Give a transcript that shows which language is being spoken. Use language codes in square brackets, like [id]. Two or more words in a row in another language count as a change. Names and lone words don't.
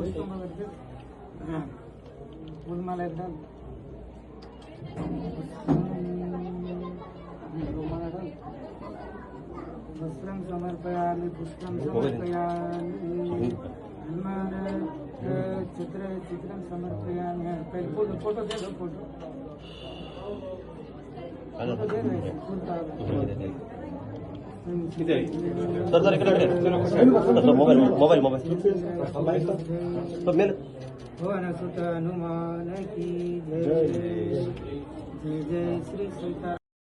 [hi] फूलमाला एकदम [sa] वस्त्रं समर्पयामि पुष्पं समर्पयामि चित्रं समर्पयामि [hi] पहले फोटो दे दो फोटो दे दो [en] Sir mobile [hi] भुवन सुत हनुमान की जय जय जय श्री सीता।